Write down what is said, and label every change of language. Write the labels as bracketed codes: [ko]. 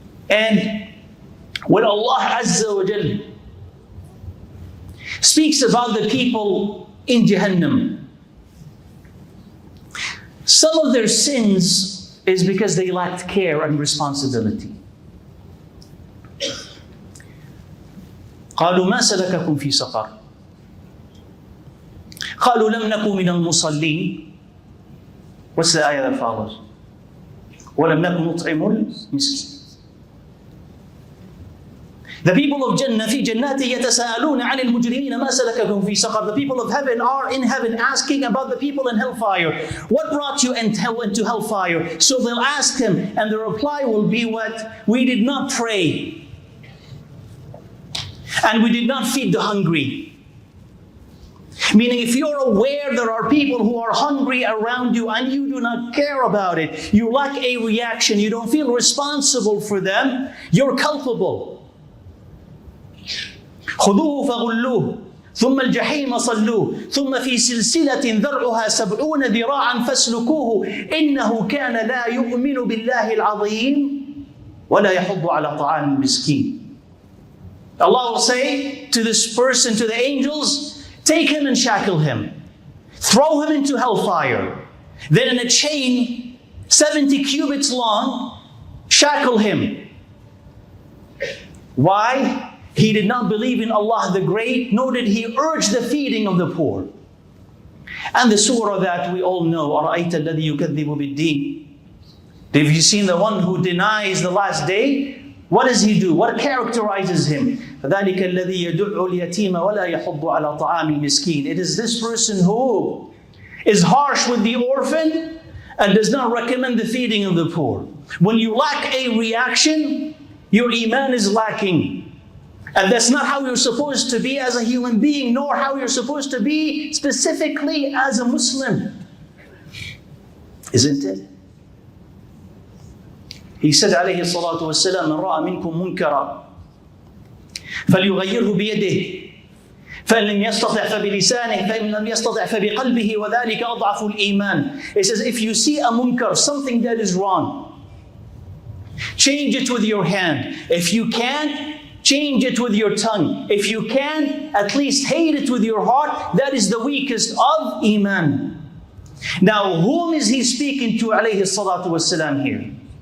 [en] And when Allah Azza wa Jal speaks about the people in Jahannam, some of their sins is because they lacked care and responsibility. [ar] قالوا ما سلككم في سقر قالوا لم نكن من المصلين. [en] What's the ayah that follows? [ar] ولم نكن نطعم المسكين. [en] The people of Jannah [ar] في جنات يتساءلون عن المجرمين ما سلككم في سقر. [en] The people of heaven are in heaven asking about the people in hellfire. What brought you into hellfire? So they'll ask him, and the reply will be what? We did not pray. And we did not feed the hungry. Meaning, if you're aware there are people who are hungry around you and you do not care about it, you lack a reaction, you don't feel responsible for them, you're culpable. [ar] خذوه فغلوه ثم الجحيم صلوه ثم في سلسلة ذرعها 70 ذراعا فاسلكوه إنه كان لا يؤمن بالله العظيم ولا يحض على طعام المسكين. [en] Allah will say to this person, to the angels, take him and shackle him. Throw him into hellfire. Then in a chain, 70 cubits long, shackle him. Why? He did not believe in Allah the Great, nor did he urge the feeding of the poor. And the surah that we all know, [ar] أَرَأَيْتَ الَّذِي يُكَذِّبُ بِالدِّينِ. [en] Have you seen the one who denies the last day? What does he do? What characterizes him? [ar] فَذَلِكَ الَّذِي يَدُعُّ الْيَتِيمَ وَلَا يَحُضُّ عَلَى طَعَامِ الْمِسْكِينِ. [en] It is this person who is harsh with the orphan and does not recommend the feeding of the poor. When you lack a reaction, your iman is lacking. And that's not how you're supposed to be as a human being, nor how you're supposed to be specifically as a Muslim. Isn't it? He said, [ar] عليه الصلاة والسلام, من رأى منكم منكرا فليغيره بيده فإن لم يستطع فبلسانه فإن لم يستطع فبقلبه وذلك أضعف الإيمان. [en] It says, if you see a munkar, something that is wrong, change it with your hand. If you can't, change it with your tongue. If you can, at least hate it with your heart. That is the weakest of iman. Now, whom is he speaking to, alayhi salatu wasalam, here?